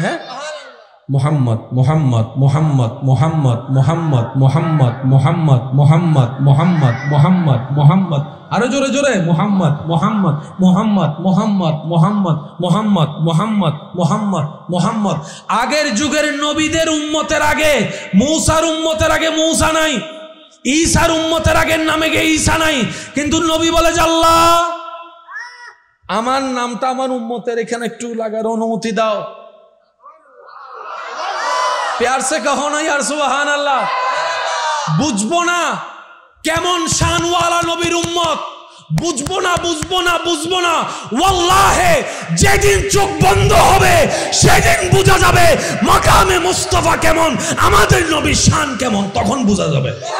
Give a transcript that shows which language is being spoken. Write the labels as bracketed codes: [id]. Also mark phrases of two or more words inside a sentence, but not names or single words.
[bn] হ্যাঁ, মুহাম্মদ মুহাম্মদ মুহাম্মদ মুহাম্মদ মুহাম্মদ মুহাম্মদ মুহাম্মদ মুহাম্মদ মুহাম্মদ মুহাম্মদ মুহাম্মদ, আরো জোরে জোরে, মুহাম্মদ মুহাম্মদ মুহাম্মদ মুহাম্মদ মুহাম্মদ মুহাম্মদ মুহাম্মদ মুহাম্মদ মুহাম্মদ। আগের যুগের নবীদের উম্মতের আগে, মূসার উম্মতের আগে মূসা নাই, ঈসার উম্মতের আগের নামে গিয়ে ঈসা নাই, কিন্তু নবী বলে যে আল্লাহ আমার নামটা আমার উম্মতের এখানে একটু লাগার অনুমতি দাও। [hi] प्यार से कहो ना यार [ar] سبحان الله. [bn] বুঝবো না কেমন শানওয়ালা নবীর উম্মত, বুঝবো না ওয়াল্লাহি যেদিন চোখ বন্ধ হবে সেদিন বোঝা যাবে মাকামে মুস্তাফা কেমন, আমাদের নবীর শান কেমন, তখন বোঝা যাবে।